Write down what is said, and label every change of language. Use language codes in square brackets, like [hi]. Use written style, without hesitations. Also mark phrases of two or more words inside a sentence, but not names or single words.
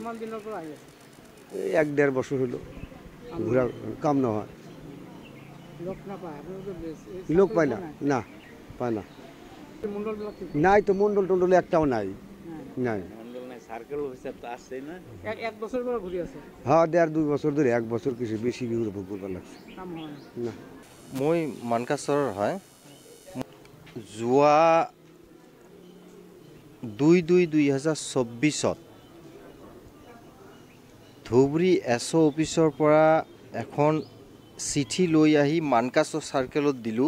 [bn] 1-1.5 বছর হলো ঘোরা কাম না হয়, লোক পায় না, না পায় না, নাই তো মন্ডল টন্ডল একটাও নাই, নাই। হ্যাঁ 1.5-2 বছর ধরে, 1 বছর কিছু বেশি ঘুরে ভোগ করবার লাগছে না। [as] মই মানকাছাৰৰ হয়, যোৱা 2/2/2024 ধুবুৰী SO অফিচৰ পৰা এখন চিঠি লৈ আহি মানকাছাৰ চাৰ্কেলত দিলোঁ।